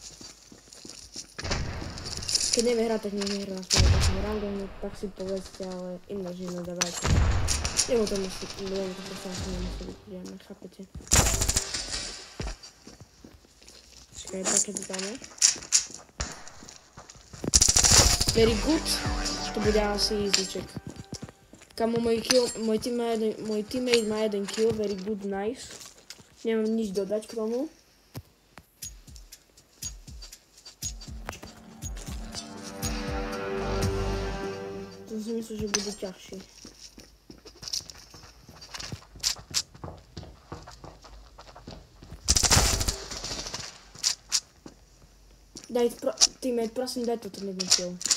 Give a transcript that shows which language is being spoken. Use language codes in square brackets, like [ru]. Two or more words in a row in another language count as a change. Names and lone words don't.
[sk] Keď nevie hrať, tak nehrá na svojom takým randomu, tak si povedzte, ale ináč nenadávajte. Nemu to proste asi nemusí byť, chápete? Čakaj, také to dáme. [en] Very good. [sk] To bude asi easyček. Kamo, môj teammate má jeden kill, [en] very good, nice. [sk] Nemám nič dodať k tomu. To si myslím, že bude ťažšie. Teammate, prosím, daj toto jeden kill.